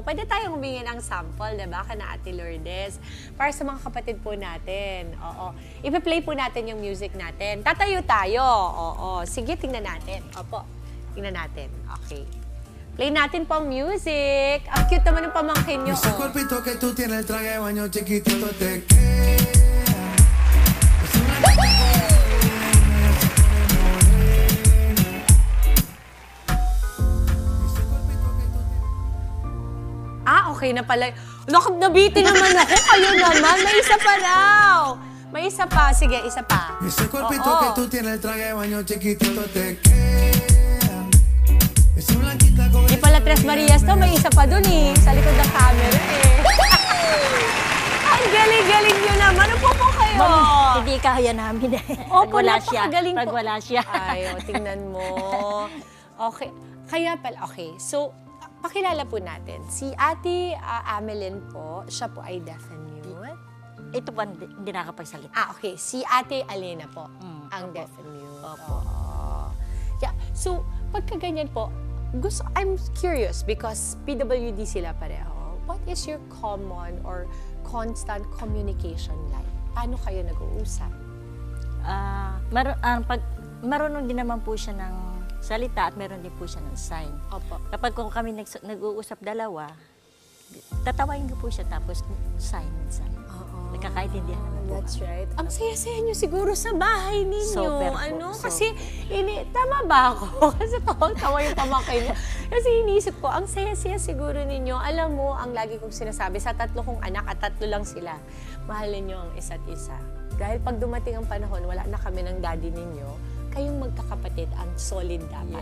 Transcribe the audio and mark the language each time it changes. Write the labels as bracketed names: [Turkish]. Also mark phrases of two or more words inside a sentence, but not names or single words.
[Filipino] Pwede tayong humingi ng sample, diba? Kana Ate Lourdes. Para sa mga kapatid po natin. Oo. Ipa-play po natin yung music natin. Tatayo tayo. Oo. Sige, tingnan natin. Opo. Tingnan natin. Okay. Play natin po ang music. Ang cute naman ng pamangkin nyo. [Spanish] Ese cuerpito que tú tienes, el traje de baño chiquitito te queda. [Filipino] Okay na pala. Nabitin naman ako. Kayo naman. May isa pa raw. May isa pa. Sige, isa pa. [Spanish] Ese cuerpito que tú tienes, el traje de baño chiquitito te queda. Esa blanquita con [Filipino] Di pala Tres Marias to. May isa pa dun eh. Sa likod ng camera eh. Ang galing-galing nyo naman. Upo po kayo. Hindi kaya namin eh. Opo, Pag wala siya. napakagaling po. Pag wala siya. Ay, tingnan mo. Okay. Kaya pala, okay. So, pakilala po natin. Si Ate Amelin po, siya po ay [English] deaf and mute. [Filipino] Ito po, hindi nakapagsalita. Okay. Si Ate Alena po, ang opo. [English] deaf and mute. [Filipino] Opo. Yeah. So, pagka ganyan po, [English] I'm curious because PWD sila pareho. What is your common or constant communication like? [Filipino] Paano kayo nag-uusap? Marunong din naman po siya ng salita at meron din po siya ng sign. Opo. Kapag kung kami nag-uusap dalawa, tatawain ko po siya tapos sign minsan. Nagkakaintindihan naman po. [English] That's right. [Filipino] Ang saya-saya nyo siguro sa bahay ninyo. Super po, Kasi, tama ba ako? Kasi tawang-tawa yung pamangkin nyo. Kasi iniisip ko, ang saya-saya siguro ninyo. Alam mo, ang lagi kong sinasabi, sa 3 kong anak at 3 lang sila, mahalin nyo ang isa't isa. Dahil pag dumating ang panahon, wala na kami ng daddy ninyo, kayong magkakapatid ang solid dapat